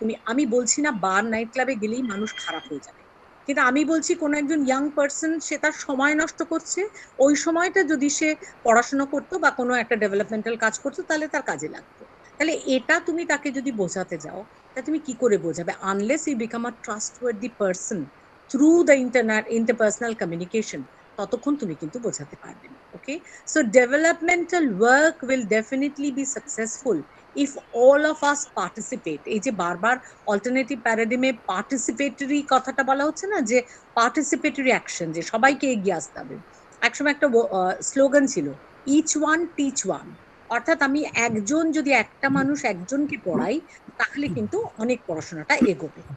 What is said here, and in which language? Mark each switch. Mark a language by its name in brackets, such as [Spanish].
[Bangla] আমি বলছি না বার নাইট ক্লাবে গেলেই মানুষ খারাপ হয়ে যাবে, কিন্তু আমি বলছি কোনো একজন ইয়াং পার্সন সে তার সময় নষ্ট করছে, ওই সময়টা যদি সে পড়াশোনা করতো বা কোনো একটা ডেভেলপমেন্টাল কাজ করতো তাহলে তার কাজে লাগতো। তাহলে এটা তুমি তাকে যদি বোঝাতে যাও, তা তুমি কি করে বোঝাবে? [English] unless you become a trustworthy person through the interpersonal communication, [Bangla] ততক্ষণ তুমি কিন্তু বোঝাতে পারবে না। [English] Okay, so developmental work will definitely be successful if all of us participate. [Bangla] এই যে বারবার অল্টারনেটিভ প্যারাডিমে পার্টিসিপেটরি কথাটা বলা হচ্ছে না, যে পার্টিসিপেটরি অ্যাকশন, যে সবাইকে এগিয়ে আসতে হবে। একসময় একটা স্লোগান ছিল, [English] each one teach one, [Bangla] অর্থাৎ আমি একজন যদি একটা মানুষ একজনকে পড়াই তাহলে কিন্তু অনেক পড়াশোনাটা এগোবে।